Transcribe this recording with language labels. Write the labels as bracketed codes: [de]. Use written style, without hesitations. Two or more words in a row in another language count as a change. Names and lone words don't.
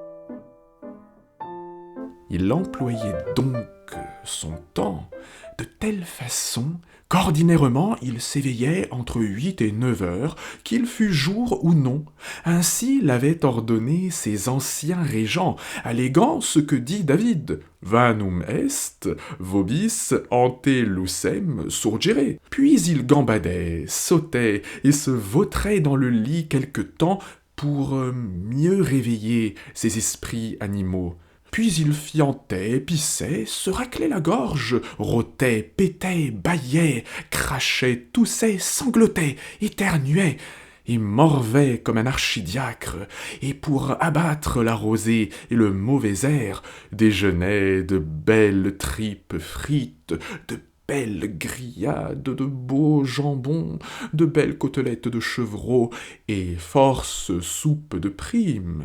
[fr] Il employait donc son temps de telle façon qu'ordinairement il s'éveillait entre 8 et 9 heures, qu'il fût jour ou non. Ainsi l'avaient ordonné ses anciens régents, alléguant ce que dit David, « [la] Vanum est, vobis ante lucem surgere ». [fr] Puis il gambadait, sautait et se vautrait dans le lit quelque temps pour mieux réveiller ses esprits animaux. Puis il fiantait, pissait, se raclait la gorge, rôtait, pétait, bâillait, crachait, toussait, sanglotait, éternuait, et morvait comme un archidiacre, et pour abattre la rosée et le mauvais air, déjeunait de belles tripes frites, de belles grillades, de beaux jambons, de belles côtelettes de chevreau, et force soupe de prime.